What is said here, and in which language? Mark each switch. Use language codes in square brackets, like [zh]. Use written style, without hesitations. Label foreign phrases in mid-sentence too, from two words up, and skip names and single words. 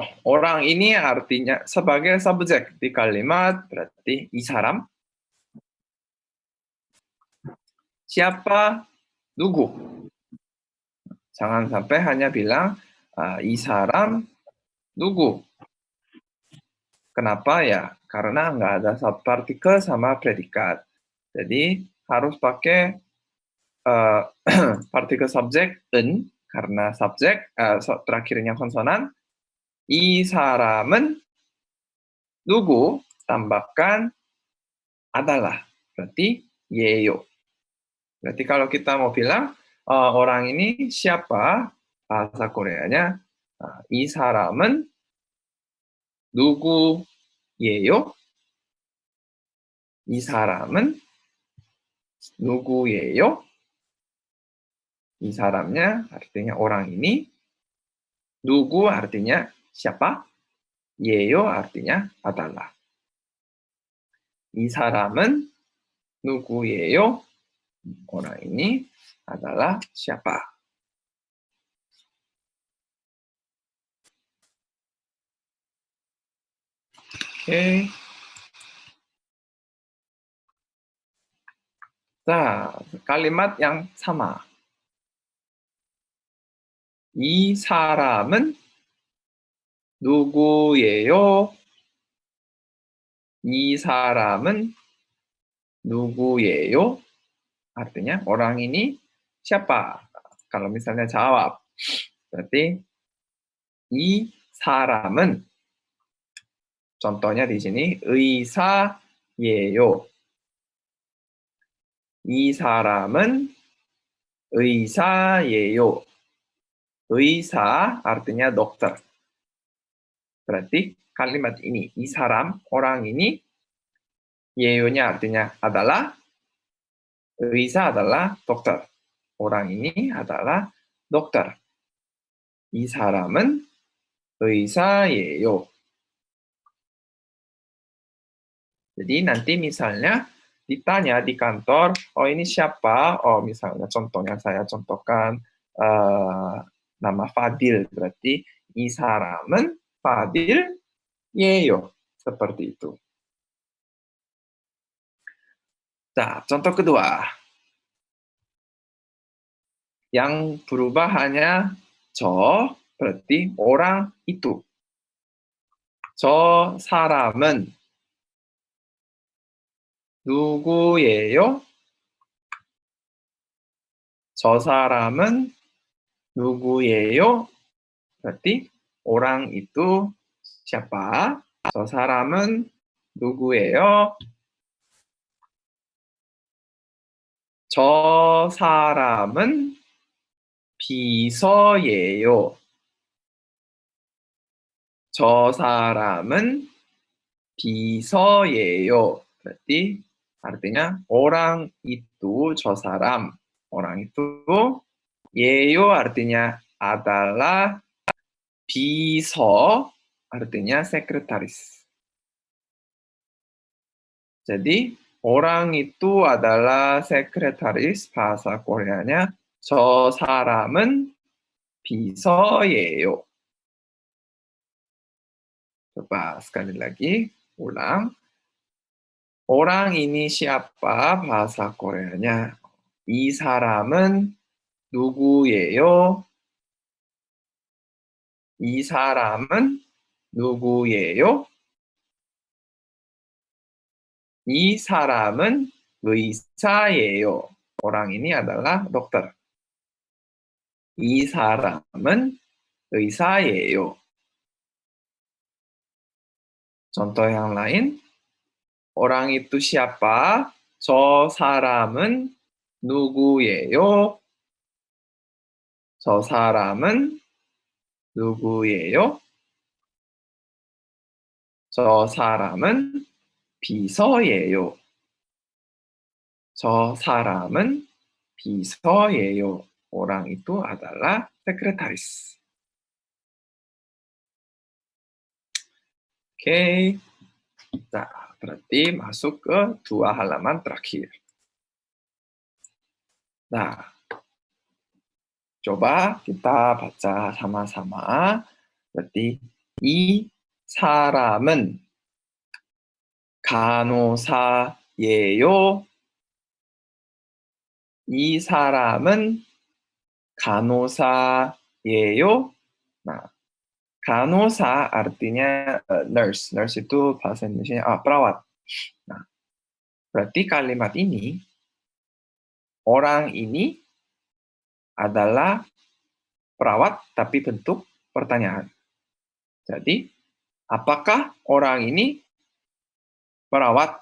[id] Orang ini artinya sebagai subjek di kalimat berarti [ko] 이 사람. [id] Siapa? 누구. Jangan sampai hanya bilang [ko] 이 사람 누구. [id] Kenapa ya? Karena nggak ada subpartikel sama predikat. Jadi harus pakai partikel subjek 은, karena subjek terakhirnya konsonan. [ko] 이 사람은 누구, [id] tambahkan adalah, berarti 예요. Berarti kalau kita mau bilang orang ini siapa, bahasa Koreanya [ko] 이 사람은 누구예요? 이 사람은 누구예요? 이 saramnya [id] artinya orang ini, 누구 artinya siapa, 예요 artinya adalah. [ko] 이 사람은 누구예요? [id] Orang ini adalah siapa? Oke. Kalimat yang sama. [ko] 이 사람은 누구예요? 이 사람은 누구예요? [id] Artinya orang ini siapa? Kalau misalnya jawab, berarti [ko] 이 사람은, [id] contohnya di sini 의사예요. [ko] 이 사람은 의사예요. [id] 의사 artinya dokter. Berarti kalimat ini, [ko] 이 사람, [id] orang ini, yeyonya artinya adalah, 의사 adalah dokter. Orang ini adalah dokter. [ko] 이 사람은 의사예요. [id] Jadi nanti misalnya ditanya di kantor, oh ini siapa? Oh misalnya contohnya saya contohkan nama Fadil, berarti [ko] 이 사람은 Fadil예요. [id] Seperti itu. Nah, contoh kedua. Yang berubah hanya 저, berarti orang itu. [ko] 저 사람은 누구예요? 저 사람은 누구예요? [id] berarti orang itu siapa? [ko] 저 사람은 누구예요? 저 사람은 비서예요. 저 사람은 비서예요. [id] berarti artinya orang itu, [ko] 저 사람, [id] orang itu, 예요 artinya adalah, 비서 artinya sekretaris. Jadi orang itu adalah sekretaris, bahasa Koreanya [ko] 저 사람은 비서예요. [id] Coba sekali lagi, ulang. Orang ini siapa? Bahasa Koreanya. [ko] 이 사람은 누구예요? 이 사람은 누구예요? 이 사람은 의사예요. [id] Orang ini adalah dokter. [ko] 이 사람은 의사예요. [id] Contoh yang lain. Orang itu siapa? [ko] 저 사람은 누구예요? 저 사람은 누구예요? 저 사람은 비서예요. 저 사람은 비서예요. [id] Orang itu adalah sekretaris. Oke. Nah, berarti masuk ke dua halaman terakhir. Nah, coba kita baca sama-sama. Berarti [ko] 이 사람은 간호사예요. 이 사람은 간호사예요. [id] Nah, 간호사 artinya nurse. Nurse itu bahasa Indonesia perawat. Nah, berarti kalimat ini, orang ini adalah perawat tapi bentuk pertanyaan. Jadi, apakah orang ini perawat?